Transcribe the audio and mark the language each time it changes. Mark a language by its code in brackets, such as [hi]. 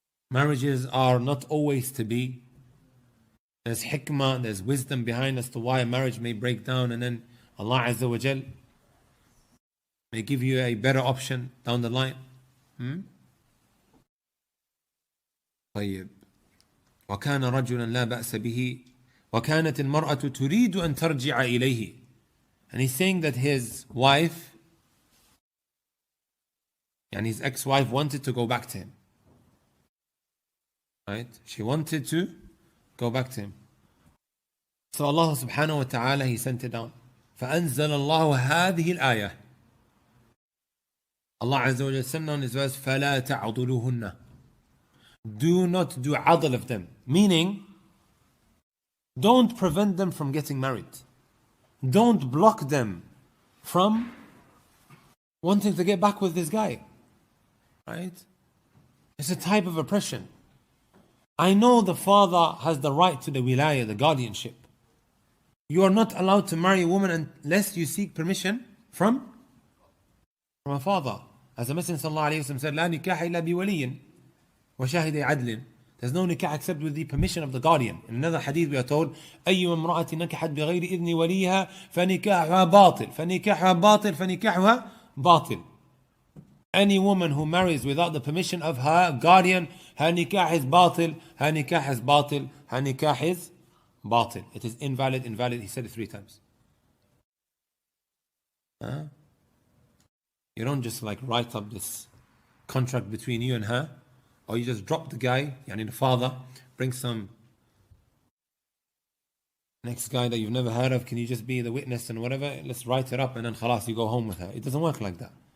[en] Marriages are not always to be There's hikmah, there's wisdom behind as to why a marriage may break down, and then Allah Azza wa Jal may give you a better option down the line. [ar] طيب. وكان رجلا لا بأس به وكانت المرأة تريد أن ترجع إليه. [en] And he's saying that his wife, and his ex-wife, wanted to go back to him. Right? She wanted to go back to him. So Allah subhanahu wa ta'ala, He sent it down. [ar] فأنزل الله هذه الآية. [en] Allah Azza wa Jalla sent down His verse, [ar] فلا تعضلوهن. [en] Do not do adl of them. Meaning, don't prevent them from getting married. Don't block them from wanting to get back with this guy. Right? It's a type of oppression. I know the father has the right to the wilayah, the guardianship. You are not allowed to marry a woman unless you seek permission from a father. As the Messenger ﷺ said, [ar] لا نكاح إلا بولي وشاهد عدل. [en] There's no nikah except with the permission of the guardian. In another hadith we are told, [ar] أي امرأة نكحت بغير إذن وليها فنكاحها باطل فنكاحها باطل فنكاحها باطل. [en] Any woman who marries without the permission of her guardian, her nikah is batil, her nikah is batil, her nikah is batil. It is invalid, invalid. He said it 3 times. You don't just like write up this contract between you and her, or you just drop the guy, yani the father, bring some next guy that you've never heard of, can you just be the witness and whatever, let's write it up and then khalas, you go home with her. It doesn't work like that.